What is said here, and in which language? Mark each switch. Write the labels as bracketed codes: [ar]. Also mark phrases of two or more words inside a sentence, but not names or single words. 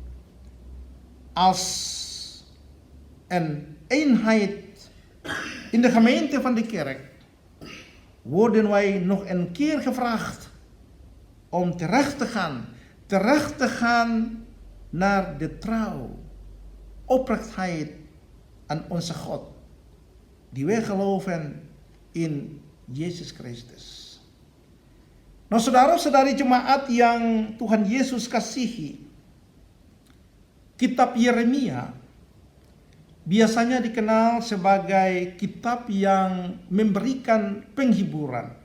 [nl] Als een eenheid in de gemeente van de kerk worden wij nog een keer gevraagd om terecht te gaan naar de trouw, oprechtheid aan onze God, die wij geloven in Yesus Kristus. [id] Nah, saudara-saudari jemaat yang Tuhan Yesus kasihi, kitab Yeremia biasanya dikenal sebagai kitab yang memberikan penghiburan.